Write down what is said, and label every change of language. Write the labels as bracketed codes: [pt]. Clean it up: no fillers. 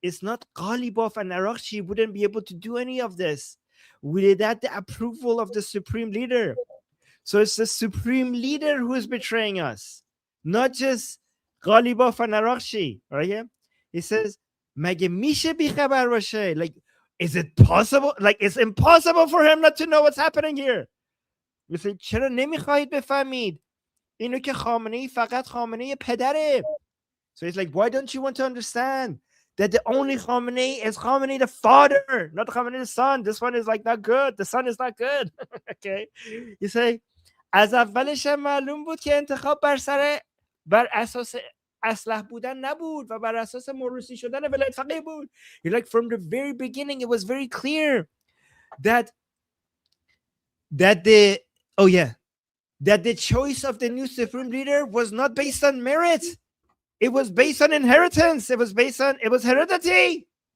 [en] It's not Ghalibaf and Arakchi wouldn't be able to do any of this without the approval of the supreme leader. So it's the supreme leader who is betraying us, not just Ghalibaf and Arakchi. Right here, he says, [fa] "Mage mishe bikhabar bashe." [en] Like, is it possible? Like, it's impossible for him not to know what's happening here. You say, [fa] چرا نمیخواهید بفهمید؟ اینو که خامنه‌ای فقط خامنه‌ای پدره. [en] So it's like, why don't you want to understand that the only Khamenei is Khamenei the father, not Khamenei the son? This one is like not good. The son is not good. Okay. You say, [fa] از اولش معلوم بود که انتخاب بر اساس اصلح بودن نبود و بر اساس موروثی شدن ولایت فقیه بود. [en] You're like, from the very beginning, it was very clear that the choice of the new supreme leader was not based on merit. It was based on inheritance. It was heredity.